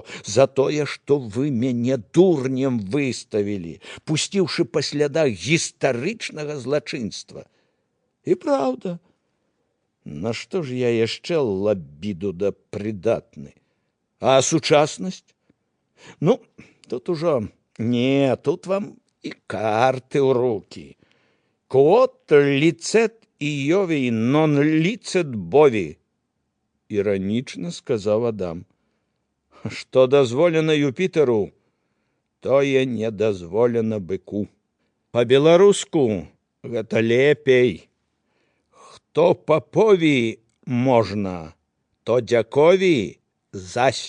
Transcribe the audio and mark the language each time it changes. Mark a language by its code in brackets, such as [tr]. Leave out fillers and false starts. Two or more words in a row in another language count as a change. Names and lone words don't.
[be] За тое, што вы мяне дурнем выставілі, пусціўшы па слядах гістарычнага злачынства. І праўда, нашто ж я яшчэ лабіду да прыдатны? А сучаснасць? Ну, тут ужо не, тут вам і карты ў рукі. [la] Quod licet Iovi non licet bovi, [be] іранічна сказаў Адам. Што дазволена Юпітеру, тое не дазволена быку. Па-беларуску гэта лепей. Хто папові можна, то дзякові зась.